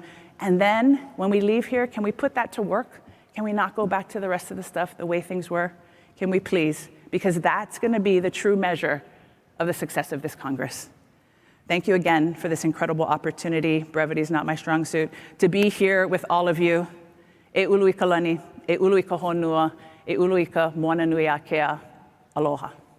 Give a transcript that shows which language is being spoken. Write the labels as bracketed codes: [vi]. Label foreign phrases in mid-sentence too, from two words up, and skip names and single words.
[en] And then when we leave here, can we put that to work? Can we not go back to the rest of the stuff the way things were? Can we please? Because that's going to be the true measure of the success of this Congress. Thank you again for this incredible opportunity. Brevity is not my strong suit. To be here with all of you. [haw] E ulu i ka lani, e ulu i ka honua, e ulu i ka moana nui a kea. Aloha.